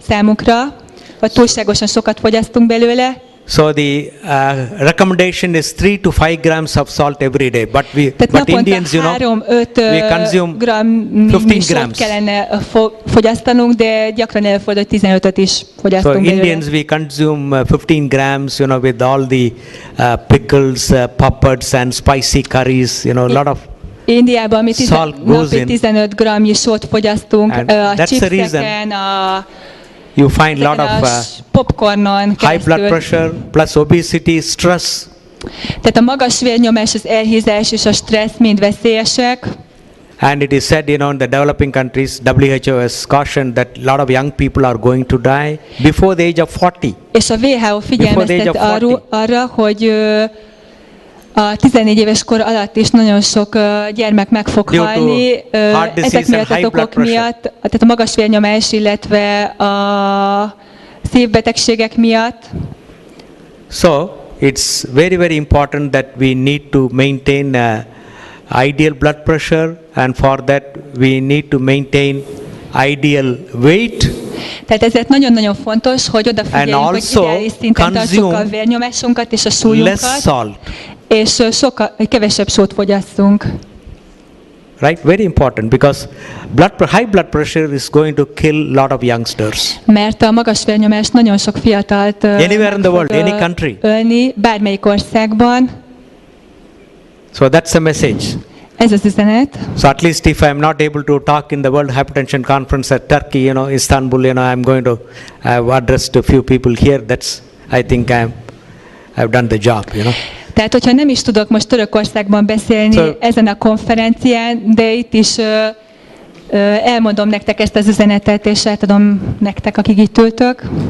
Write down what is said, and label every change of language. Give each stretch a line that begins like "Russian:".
Hungarian: számunkra, vagy túlságosan sokat fogyasztunk belőle.
English: So the recommendation is 3 to 5 grams of salt every day, but Indians, we consume 15 grams.
Hungarian: Kellene fogyasztanunk, de gyakran előfordul, hogy 15-öt is fogyasztunk belőle.
English: So Indians, we consume 15 grams, with all the pickles, puppets and spicy curries, a lot of
Hungarian: Indiában mi napi 15 gramnyi sót fogyasztunk, a chipseken,
English: you find a lot of
Hungarian: popcornon
English: high blood pressure plus obesity, stress.
Hungarian: Tehát a magas vérnyomás, az elhízás és a stressz mind veszélyesek.
English: And it is said, in the developing countries, WHO has cautioned that a lot of young people are going to die before the age of 40.
Hungarian: És a WHO figyelmeztet arra, hogy a 14 éves kor alatt is nagyon sok gyermek meg fog halni ezek miatt az okok miatt, tehát a magas vérnyomás, illetve a szívbetegségek miatt.
English: So it's very, very important that we need to maintain ideal blood pressure, and for that we need to maintain ideal weight.
Hungarian: Tehát ezért nagyon-nagyon fontos, hogy odafigyeljünk, hogy ideális szinten tartsuk a vérnyomásunkat és a súlyunkat, és kevesebb sót fogyasszunk.
English: Right, very important, because high blood pressure is going to kill a lot of youngsters.
Hungarian: Mert a magas vérnyomás nagyon sok fiatalt
English: anywhere in the world, any country.
Hungarian: Ölni, bármelyik országban.
English: So that's a message.
Hungarian: Ez az üzenet.
English: So at least if I am not able to talk in the World Hypertension Conference at Turkey, Istanbul, I'm going to address to a few people here. That's, I think I've done the job,
Hungarian: Tehát, hogyha nem is tudok most Törökországban beszélni ezen a konferencián, de itt is elmondom nektek ezt az üzenetet, és átadom nektek, akik itt ültök.